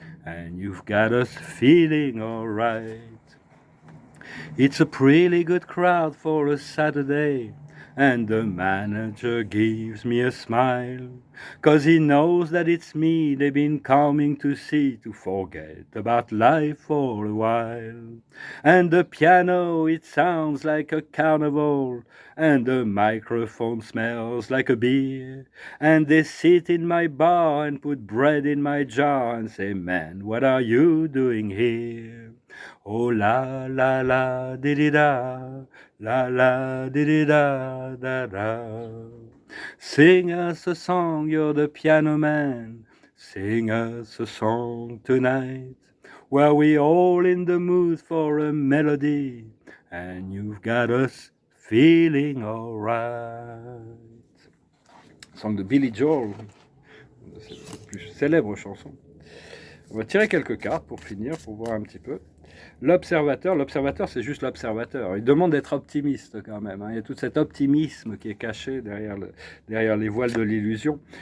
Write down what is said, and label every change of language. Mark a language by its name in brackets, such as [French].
[English] And you've got us feeling alright. It's a pretty good crowd for a Saturday, and the manager gives me a smile, 'cause he knows that it's me they've been coming to see to forget about life for a while. And the piano, it sounds like a carnival, and the microphone smells like a beer, and they sit in my bar and put bread in my jar and say, man, what are you doing here? Oh la la la di da, la la di da da da. Sing us a song, you're the piano man. Sing us a song tonight. Were we all in the mood for a melody? And you've got us feeling alright. [French] Song de Billy Joel, cette plus célèbre chanson. On va tirer quelques cartes pour finir, pour voir un petit peu. L'observateur, c'est juste l'observateur. Il demande d'être optimiste quand même. Hein. Il y a tout cet optimisme qui est caché derrière les voiles de l'illusion.